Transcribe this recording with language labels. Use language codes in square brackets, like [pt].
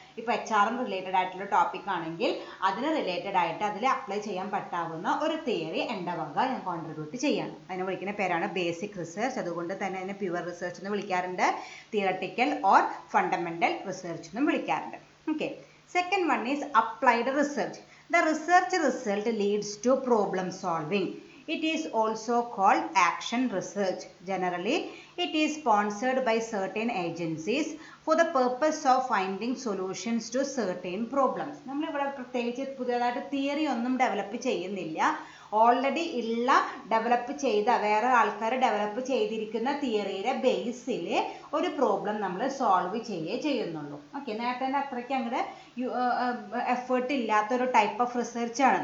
[ml] ഇപ്പോൾ HRM related ആയിട്ടുള്ള topic ആണെങ്കിൽ അതിന് റിലേറ്റഡ് ആയിട്ട് അതിൽ അപ്ലൈ ചെയ്യാൻ പറ്റാവുന്ന ഒരു തിയറി എൻ്റെ വക ഞാൻ കോൺട്രിബ്യൂട്ട് ചെയ്യണം. അതിനെ വിളിക്കുന്ന പേരാണ് ബേസിക് റിസർച്ച്. അതുകൊണ്ട് തന്നെ അതിനെ പ്യുവർ റിസർച്ച് എന്ന് വിളിക്കാറുണ്ട്, തിയറട്ടിക്കൽ ഓർ ഫണ്ടമെന്റൽ റിസർച്ച് എന്നും വിളിക്കാറുണ്ട്. [en] Okay, second one is applied research. The research result leads to problem solving. It is also called action research. Generally, it is sponsored by certain agencies for the purpose of finding solutions to certain problems. [ml] നമ്മൾ ഇവിടെ പ്രത്യേകിച്ച് പുതിയതായിട്ട് theory ഒന്നും develop ചെയ്യുന്നില്ല. Already ഉള്ള develop ചെയ്ത വേറെ ആൾക്കാർ ഡെവലപ്പ് ചെയ്തിരിക്കുന്ന തിയറിയുടെ ബേസിൽ ഒരു പ്രോബ്ലം നമ്മൾ സോൾവ് ചെയ്യുന്നുള്ളൂ. ഓക്കെ, നേരത്തെ അത്രയ്ക്ക് അങ്ങോട്ട് എഫേർട്ട് ഇല്ലാത്തൊരു ടൈപ്പ് ഓഫ് റിസർച്ച് ആണ്.